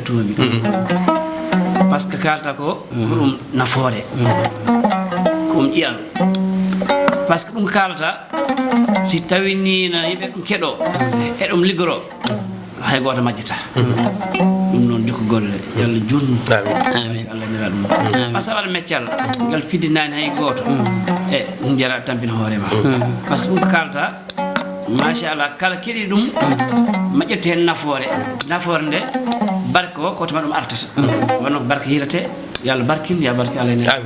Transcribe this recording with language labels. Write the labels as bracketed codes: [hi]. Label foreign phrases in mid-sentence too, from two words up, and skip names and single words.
[ff] tuumi [fr] par ce que [ff] kalta ko ɗum nafoore ko ɗum ƴiyalu [fr] par ce que [ff] ɗum kalata si tawi ni na yimɓe ɗum keɗo e ɗum liggoro hay goto majjata ɗum noon jokku golle yalla junnu amin Allah nira ɗum [fr] par ce que [ff] waɗa meccal ngal fiddinani hay goto e ɗum jara tampina hoorema [fr] par ce que [ff] ɗum ko kalata machallah kala keɗi ɗum maƴƴirte hen nafoore nde barke o koto ma ɗum artata wonno barke hirate yo Allah barkin ya barke Allah